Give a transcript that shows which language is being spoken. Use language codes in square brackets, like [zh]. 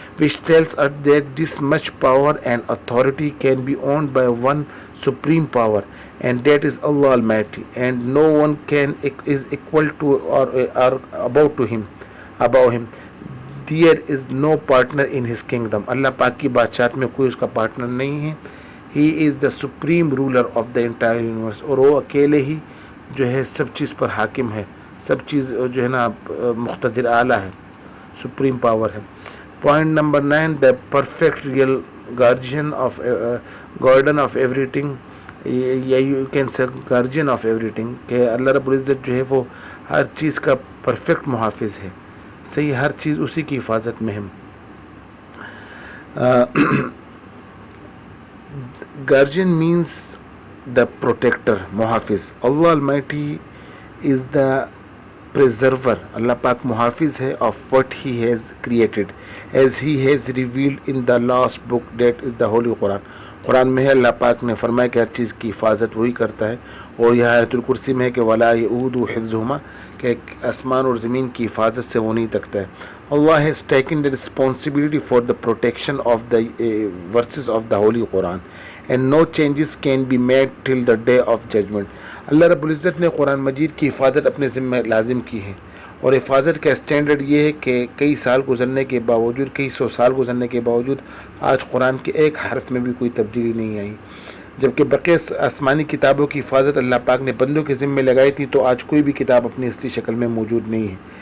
[en] which tells us that this much power and authority can be owned by one supreme power, and that is Allah Almighty, and no one is equal to or above him. There is no partner in his kingdom, [ur] اللہ پاک کی بادشاہت میں کوئی اس کا partner نہیں ہے. [en] he is the supreme ruler of the entire universe, [ur] اور وہ اکیلے ہی جو ہے سب چیز پر حاکم ہے، سب چیز جو ہے نا مقتدر اعلیٰ ہے، سپریم پاور ہے. [en] point number 9، the perfect real guardian of everything, [ur] یا you can say guardian of every thing, کہ اللہ رب العزت جو ہے وہ ہر چیز کا پرفیکٹ محافظ ہے، صحیح، ہر چیز اسی کی حفاظت میں ہے. [en] Guardian means the protector, محافظ. Allah almighty is the preserver, [ur] اللہ پاک محافظ ہے [en] Of what he has created as he has revealed in the last book that is the holy Quran. [ur] قرآن میں ہے اللہ پاک نے فرمایا کہ ہر چیز کی حفاظت وہی کرتا ہے، اور یہ آیت الکرسی میں ہے کہ ولا یؤودہ حفظہما، کہ آسمان اور زمین کی حفاظت سے وہ نہیں تکتا ہے. [en] Allah has taken the responsibility for the protection of the verses of the holy Quran and no changes can be made till the day of judgment. [ur] اللہ رب العزت نے قرآن مجید کی حفاظت اپنے ذمہ لازم کی ہے، اور حفاظت کا اسٹینڈرڈ یہ ہے کہ کئی سال گزرنے کے باوجود، کئی 100 سال گزرنے کے باوجود آج قرآن کے ایک حرف میں بھی کوئی تبدیلی نہیں آئی. جبکہ بقیہ آسمانی کتابوں کی حفاظت اللہ پاک نے بندوں کے ذمہ لگائی تھی، تو آج کوئی بھی کتاب اپنی اصلی شکل میں موجود نہیں ہے.